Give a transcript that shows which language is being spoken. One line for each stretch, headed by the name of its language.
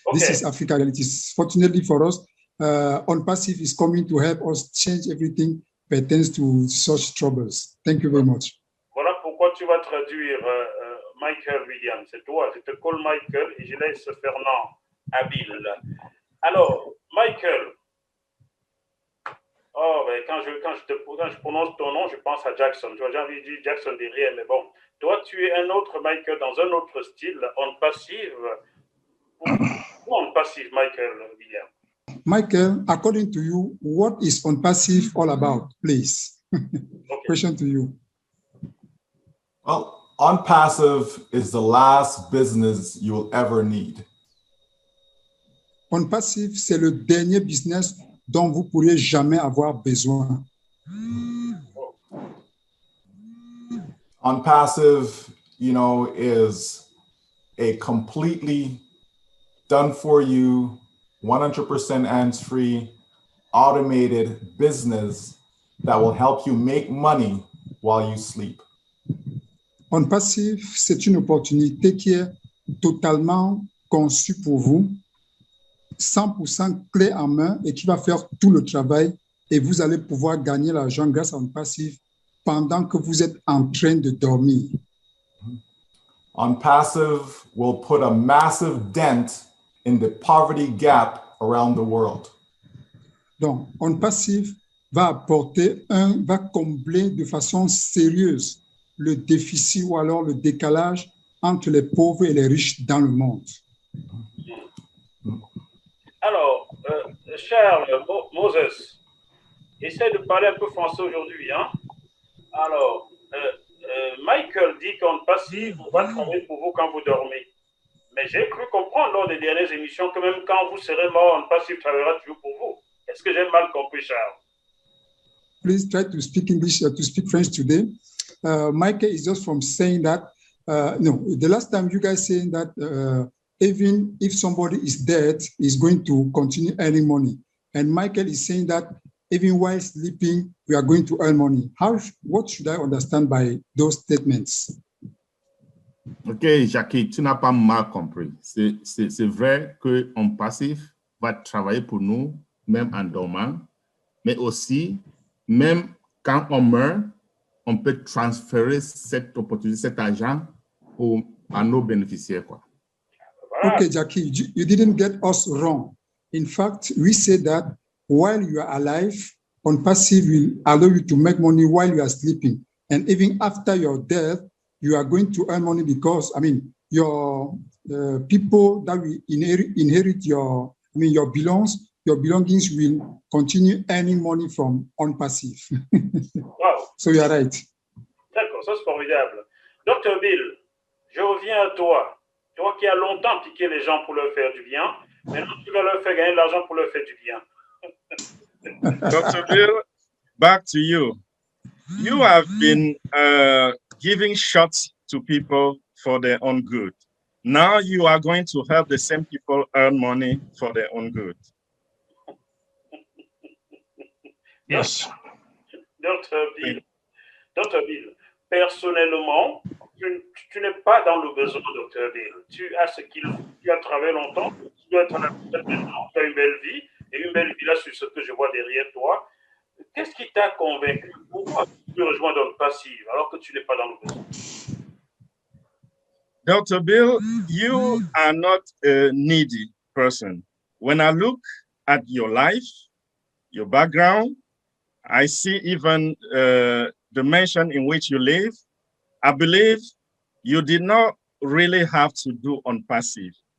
English: This is Africa realities. Fortunately for us, OnPassive is coming to help us change everything pertains to such troubles. Thank you very much.
French: Voilà pourquoi tu vas traduire Michael Williams. C'est toi, je te call Michael et je laisse Fernand habile. Alors, Michael. Oh, ben quand je prononce ton nom, je pense à Jackson. Tu vois, j'ai envie de dire Jackson derrière, mais bon. Toi, tu es un autre Michael dans un autre style, OnPassive. OnPassive, Michael Williams.
English: Michael, according to you, what is OnPassive all about, please? Okay. Question to you. Well, OnPassive is the last business you will ever need.
French: OnPassive, c'est le dernier business dont vous pourriez jamais avoir besoin.
English: OnPassive, you know, is a completely done for you, 100% hands-free, automated business that will help you make money while you sleep.
French: OnPassive, c'est une opportunité qui est totalement conçue pour vous, 100% clé en main et qui va faire tout le travail et vous allez pouvoir gagner l'argent grâce à OnPassive pendant que vous êtes en train de dormir.
English: OnPassive will put a massive dent in the poverty gap around the world.
French: Donc, OnPassive va combler de façon sérieuse le déficit ou alors le décalage entre les pauvres et les riches dans le monde. Alors, Charles Moses, essaie de parler un peu français aujourd'hui, hein? Alors, Michael dit qu'OnPassive va travailler pour vous quand vous dormez. Mais j'ai cru comprendre lors des dernières émissions que même quand vous serez mort, OnPassive travaillera toujours pour vous. Est-ce que j'ai mal compris, Charles?
English: Please try to speak English, to speak French today. Michael is just from saying that, no, the last time you guys saying that even if somebody is dead, is going to continue earning money. And Michael is saying that even while sleeping, we are going to earn money. What should I understand by those statements?
French: Ok, Jackie, tu n'as pas mal compris. C'est vrai que OnPassive va travailler pour nous, même en dormant, mais aussi, même quand on meurt, on peut transférer cette opportunité, cet argent à nos bénéficiaires, quoi.
English: Okay, Jackie, you didn't get us wrong. In fact, we say that while you are alive, OnPassive will allow you to make money while you are sleeping. And even after your death, you are going to earn money because, I mean, your people that will inherit your belongings will continue earning money from OnPassive. Wow. So you are right.
French: D'accord, ça c'est formidable. Dr. Bill, je reviens à toi. Toi qui as longtemps piqué les gens pour leur faire du bien, maintenant tu vas leur faire gagner de l'argent pour leur faire du bien.
English: Dr. Bill, back to you. You have been giving shots to people for their own good. Now you are going to help the same people earn money for their own good. Yes. Dr.
French: Bill, personnellement, tu n'es pas dans le besoin, Dr. Bill. Tu as ce qu'il faut. Tu as travaillé longtemps. Tu dois être en maintenant. Tu as une belle vie. Et une belle vie là sur ce que je vois derrière toi. Qu'est-ce qui t'a convaincu? Pourquoi tu rejoins OnPassive alors que tu n'es pas dans le besoin?
English: Dr. Bill, you are not a needy person. When I look at your life, your background, I see even the mansion in which you live. I believe you did not really have to do OnPassive.